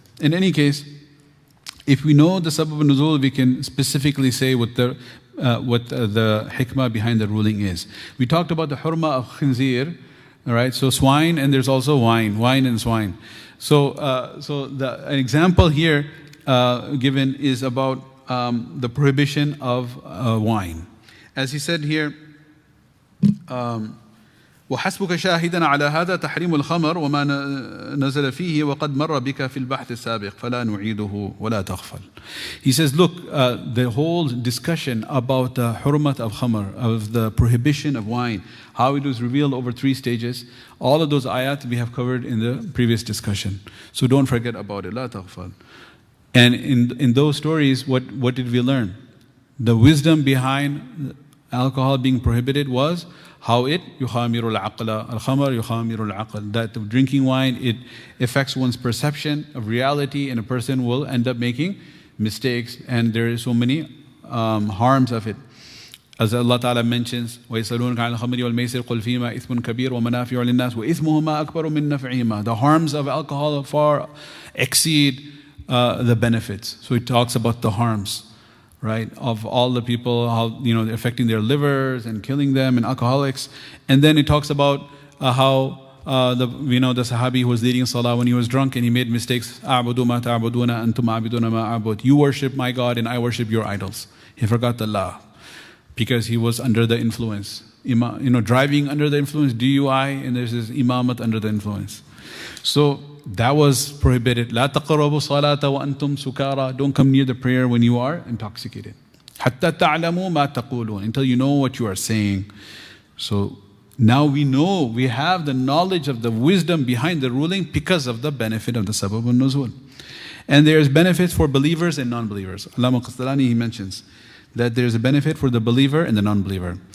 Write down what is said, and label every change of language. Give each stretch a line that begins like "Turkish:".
English: In any case, if we know the Safa and Nuzūl, we can specifically say what the hikmah behind the ruling is. We talked about the hurma of khinzir, all right? So swine, and there's also wine and swine. So an example here given is about the prohibition of wine. As he said here,
Arabic: وحسبك شاهدا على هذا تحريم الخمر وما نزل فيه وقد مر بك في البحث السابق فلا نعيده ولا تغفل.
English: He says, look, the whole discussion about the hurmat of khamr, of the prohibition of wine, how it was revealed over 3 stages, all of those ayat we have covered in the previous discussion. So don't forget about it.
Arabic: لا تغفل.
English: And in those stories, what did we learn? The wisdom behind alcohol being prohibited was how it
Arabic: يخامر العقل الخمر يخامر العقل,
English: that drinking wine, it affects one's perception of reality, and a person will end up making mistakes, and there is so many harms of it. As Allah Ta'ala mentions,
Arabic: وَيَسْأَلُونَكَ عَنِ الْخَمْرِ وَالْمَيْسِرِ قُلْ فِيهِمَا إِثْمٌ كَبِيرٌ وَمَنَافِعُ لِلنَّاسِ وَإِثْمُهُمَا أَكْبَرُ مِنْ نَفْعِهِمَا.
English: The harms of alcohol far exceed the benefits. So it talks about the harms, right, of all the people, how they're affecting their livers and killing them, and alcoholics. And then it talks about how the Sahabi who was leading Salah when he was drunk and he made mistakes.
Arabic: أَعْبُدُ مَا تَعْبُدُونَ أَنْتُمْ عَابِدُونَ مَا أَعْبُدُ.
English: You worship my God and I worship your idols. He forgot Allah because he was under the influence. Driving under the influence, DUI, and there's this imamat under the influence. So that was prohibited.
Arabic: لا تقربوا الصلاة وأنتم سكارى.
English: Don't come near the prayer when you are intoxicated.
Arabic: حتى تعلموا ما تقولون.
English: Until you know what you are saying. So now we know, we have the knowledge of the wisdom behind the ruling because of the benefit of the Sabab al-Nuzul. And there's benefits for believers and non-believers. Allama Qastalani, he mentions that there's a benefit for the believer and the non-believer.